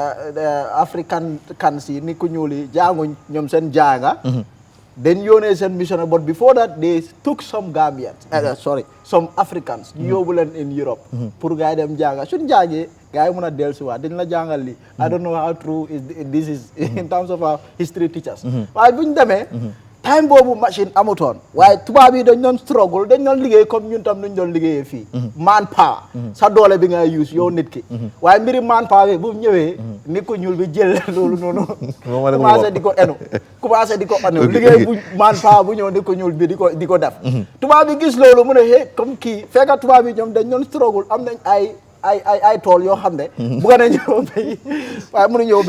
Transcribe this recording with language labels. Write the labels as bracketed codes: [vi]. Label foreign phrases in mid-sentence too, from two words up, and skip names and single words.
[en] African cans [wo] yi ni ku ñuul yi jànguñ ñoom seen jànga dañ yónnee seen missionnaire [en] but before that they took some Gambians some Africans [wo] ñu yóbbu leen [en] in Europe [wo] pour gars yi dem jànga suñ jàngee gars yi mën a dellusiwaat dañ la jàngal li [en] I don't know how true this is in terms of our history teachers [wo] waaye buñ demee time boobu machine amutoon waaye tubaab yi dañ doon struggle dañ doon liggéey comme ñun tam nuñ doon liggéeyee fii [en] man power [wo] sa doole bi ngay use yow nit ki waaye mbiri [en] man power [wo] bi bu ñëwee nit ko ñuul bi jël loolu noonu commencé di ko enu liggéey bu man power bu ñëw nit ko ñuul bi di ko def tubaab yi gis loolu mu ne comme kii fekka tubaab yi ñoom dañ doon struggle am nañ ay tool yoo xam ne bëgg nañ ñëw béy waaye mënu ñëw